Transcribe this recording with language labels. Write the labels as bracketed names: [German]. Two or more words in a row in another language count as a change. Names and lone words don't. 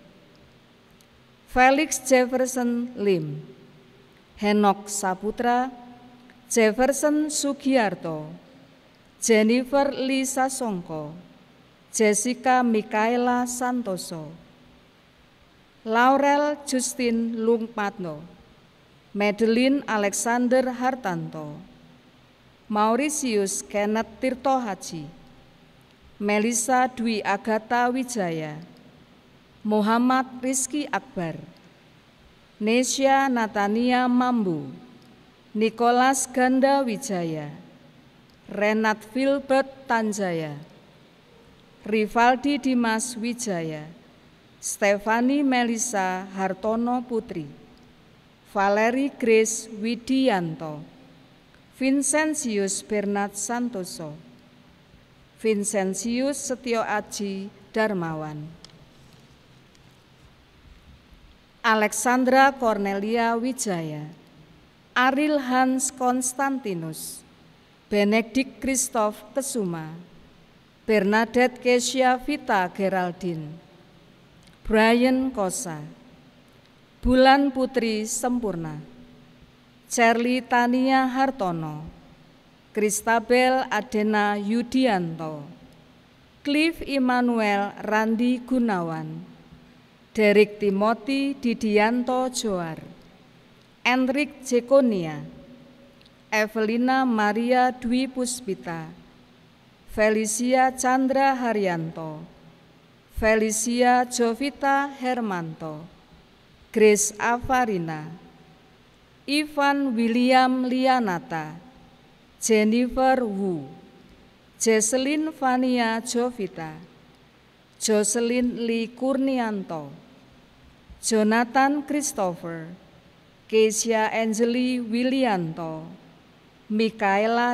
[Indonesian] Felix Jefferson Lim, Henok Saputra, Jefferson Sugiarto, Jennifer Lisa Songko, Jessica Mikaela Santoso, Laurel Justin Lungpatno, Madeline Alexander Hartanto, Mauritius Kenneth Tirto Haji, Melissa Dwi Agatha Wijaya, Muhammad Rizky Akbar, Nesya Natania Mambu, Nicholas Ganda Wijaya, Renat Filbert Tanjaya, Rivaldi Dimas Wijaya, Stefani Melisa Hartono Putri, Valeri Grace Widianto, Vincentius Bernard Santoso, Vincentius Setio Aji Darmawan, Alexandra Cornelia Wijaya, Ariel Hans Konstantinus, Benedict Christoph Kesuma, Bernadette Kesia Vita Geraldine, Brian Kosa, Bulan Putri Sempurna, Charlie Tania Hartono, Kristabel Adena Yudianto, Cliff Immanuel Randi Gunawan, Derek Timothy Didianto Joar, Enrik Jekonia, Evelina Maria Dwi Puspita, Felicia Chandra Haryanto, Felicia Jovita Hermanto, Grace Avarina, Ivan William Lianata, Jennifer Wu, Jesselyn Vania Jovita, Jocelyn Lee Kurnianto, Jonathan Christopher, Kesia Angeli Willianto, Mikaela